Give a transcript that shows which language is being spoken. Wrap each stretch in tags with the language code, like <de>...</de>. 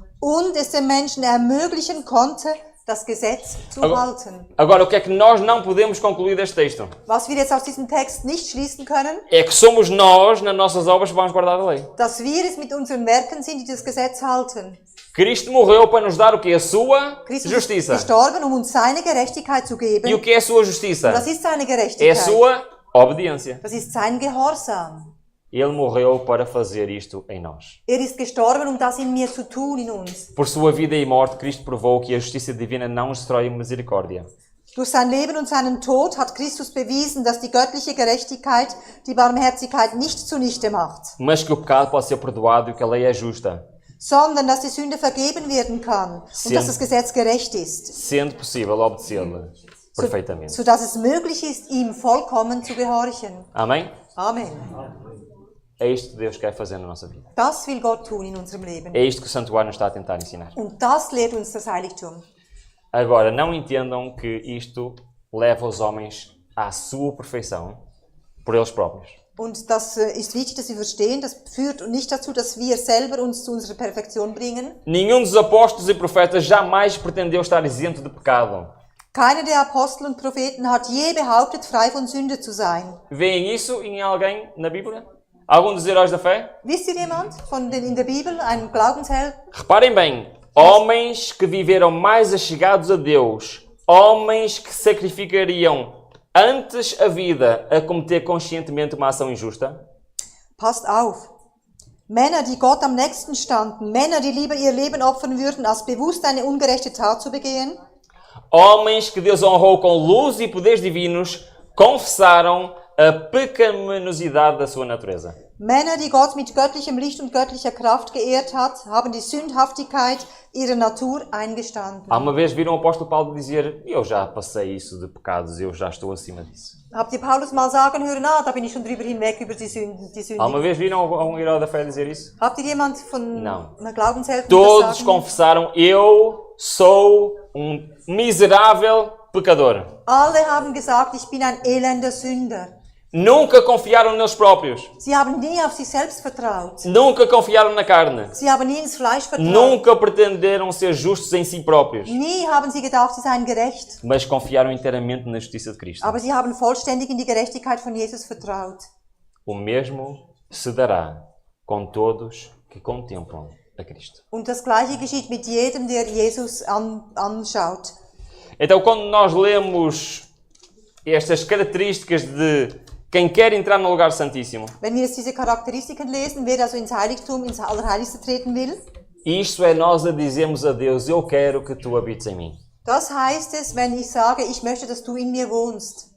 <de>und es dem Menschen ermöglichen konnte, das Gesetz zu halten.</de> <pt>Agora, o que é que nós não podemos concluir deste texto?</pt> <de>Was wir jetzt aus diesem Text nicht schließen können,</de> <pt>É que somos nós, nas nossas obras, que vamos guardar a lei.</pt> <de>dass wir es mit unseren Werken sind, die das Gesetz halten.</de> <pt>Cristo morreu para nos dar o que? A sua</pt> <de>Christus</de> <pt>justiça.</pt> <de>ist gestorben, um uns seine Gerechtigkeit zu geben.</de> <pt>E o que é a sua justiça?</pt> <de>Was ist seine</de> <pt>É a</pt> <de>Gerechtigkeit?</de> <pt>sua obediência.</pt> <de>Das ist sein Gehorsam.</de> <pt>Ele morreu para fazer isto em nós.</pt> <de>Er ist gestorben, um das in mir zu tun, in uns.</de> <pt>Por sua vida e morte, Cristo provou que a justiça divina não destrói a misericórdia.</pt> <de>Durch sein Leben und seinen Tod hat Christus bewiesen, dass die göttliche Gerechtigkeit die Barmherzigkeit nicht zunichte macht,</de> <pt>Mas que o pecado pode ser perdoado e que a lei é justa,</pt> <de>sondern dass die Sünde vergeben werden kann und dass das Gesetz gerecht ist,</de> <pt>sendo possível obedecê-la perfeitamente.</pt> <de>sodass es möglich ist, ihm vollkommen zu gehorchen.</de> <pt>Amém?</pt> <de>Amen.</de> <pt>É isto que Deus quer fazer na nossa vida.</pt> <de>Das will Gott tun in unserem Leben.</de> <pt>É isto que o santuário nos está a tentar ensinar.</pt> <de>Und das lehrt uns das Heiligtum.</de> <pt>Agora, não entendam que isto leva os homens à sua perfeição por eles próprios.</pt> <de>Und das ist wichtig, dass wir verstehen, das führt nicht dazu, dass wir selber uns zu unserer Perfektion bringen.</de> <pt>Nenhum dos apóstolos e profetas jamais pretendeu estar isento de pecado.</pt> <de>Keiner der Apostel und Propheten hat je behauptet, frei von Sünde zu sein.</de> <pt>Veem isso em alguém na Bíblia? Algum dos heróis da fé?</pt> <de>Wisst ihr jemand in der Bibel, einen Glaubensheld?</de> <pt>Reparem bem, Homens que viveram mais achegados a Deus, homens que sacrificariam antes a vida a cometer conscientemente uma ação injusta.</pt> <de>Passt auf. Männer, die Gott am nächsten standen, Männer, die lieber ihr Leben opfern würden, als bewusst eine ungerechte Tat zu begehen.</de> <pt>Homens que Deus honrou com luz e poderes divinos, confessaram a pecaminosidade da sua natureza.</pt> <de>Männer, die Gott mit göttlichem Licht und göttlicher Kraft geehrt hat, haben die Sündhaftigkeit ihrer Natur eingestanden.</de> <pt>Alguma vez viram o apóstolo Paulo dizer: eu já passei isso de pecados, eu já estou acima disso.</pt> <de>Habt ihr Paulus mal sagen hören, da bin ich schon drüber hinweg über die Sünden.</de> <pt>Alguma vez viram algum herói da fé dizer isso?</pt> <de>Habt ihr jemand von</de> <pt>Não.</pt> <de>einer Glaubenshelferin</de> <pt>Todos</pt> <de>das sagen?</de> <pt>confessaram: eu sou miserável pecador.</pt> <de>Alle haben gesagt, ich bin ein elender Sünder.</de> <pt>Nunca confiaram neles próprios.</pt> <de>Sie haben nie auf sich selbst vertraut.</de> <pt>Nunca confiaram na carne.</pt> <de>Sie haben nie ins Fleisch vertraut.</de> <pt>Nunca pretenderam ser justos em si próprios.</pt> <de>Nie haben sie gedacht, sie seien gerecht.</de> <pt>Mas confiaram inteiramente na justiça de Cristo.</pt> <de>Aber sie haben vollständig in die Gerechtigkeit von Jesus vertraut.</de> <pt>O mesmo se dará com todos que contemplam a Cristo.</pt> <de>Und das Gleiche geschieht mit jedem, der Jesus anschaut.</de> <pt>Então, quando nós lemos estas características de quem quer entrar no lugar santíssimo,</pt> <de>Wenn wir jetzt diese Charakteristiken lesen, wer also ins Heiligtum, ins Allerheiligste treten will,</de> <pt>isto é nós a dizermos a Deus: eu quero que tu habites em mim.</pt> <de>das heißt es, wenn ich sage, ich möchte, dass du in mir wohnst.</de>